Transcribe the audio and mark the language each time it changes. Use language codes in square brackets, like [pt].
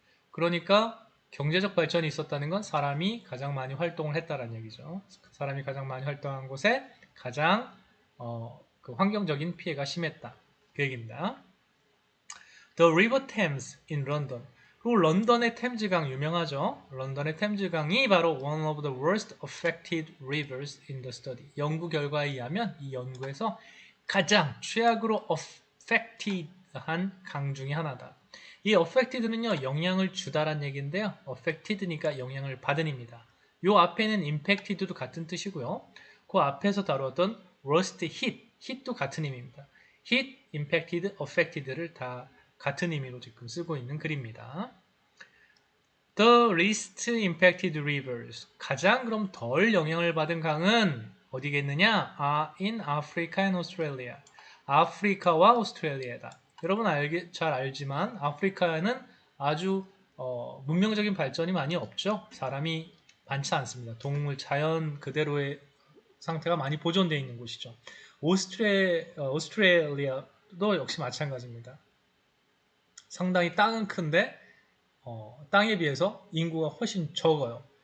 [ko] 그러니까 경제적 발전이 있었다는 건 사람이 가장 많이 활동을 했다는 얘기죠. 사람이 가장 많이 활동한 곳에 가장 그 환경적인 피해가 심했다. 그 얘기입니다. [en] The River Thames in London. [ko] 그리고 런던의 템즈강 유명하죠. 런던의 템즈강이 바로 [en] one of the worst affected rivers in the study. [ko] 연구 결과에 의하면 이 연구에서 가장 최악으로 affected한 강 중에 하나다. 이 affected는요, 영향을 주다란 얘기인데요. affected니까 영향을 받은입니다. 요 앞에는 impacted도 같은 뜻이고요. 그 앞에서 다루었던 worst hit도 같은 의미입니다. hit, impacted, affected를 다 같은 의미로 지금 쓰고 있는 글입니다. [en] The least impacted rivers. [ko] 가장 그럼 덜 영향을 받은 강은 어디겠느냐? [en] in Africa and Australia. [ko] 아프리카와 오스트레일리아다. 여러분 잘 알지만 아프리카는 아주 문명적인 발전이 많이 없죠. 사람이 많지 않습니다. 동물, 자연 그대로의 상태가 많이 보존되어 있는 곳이죠. 오스트레일리아도 역시 마찬가지입니다. 상당히 땅은 큰데 땅에 비해서 인구가 훨씬 적어요.